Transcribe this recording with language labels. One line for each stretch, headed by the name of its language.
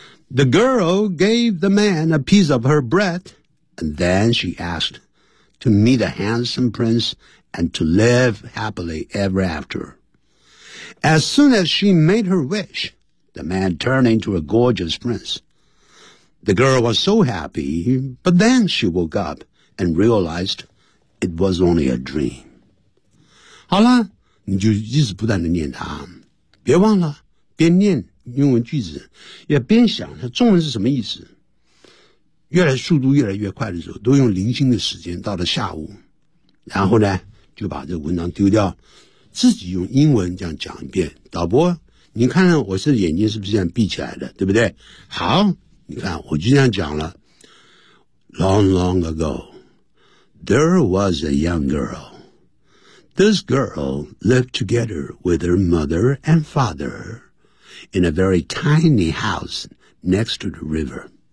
English: The girl gave the man a piece of her bread, and then she asked to meet a handsome prince and to live happily ever after. As soon as she made her wish, the man turning to a gorgeous prince. The girl was so happy, but then she woke up and realized it was only a dream.
Chinese: 好了，你就一直不断地念它，别忘了边念英文句子，也边想它中文是什么意思。越来速度越来越快的时候，都用零星的时间，到了下午，然后呢，就把这文章丢掉，自己用英文这样讲一遍。导播，你看我是眼睛是不是这样闭起来的，对不对？好，你看我就这样讲了。
English: Long, long ago, there was a young girl. This girl lived together with her mother and father in a very tiny house next to the river.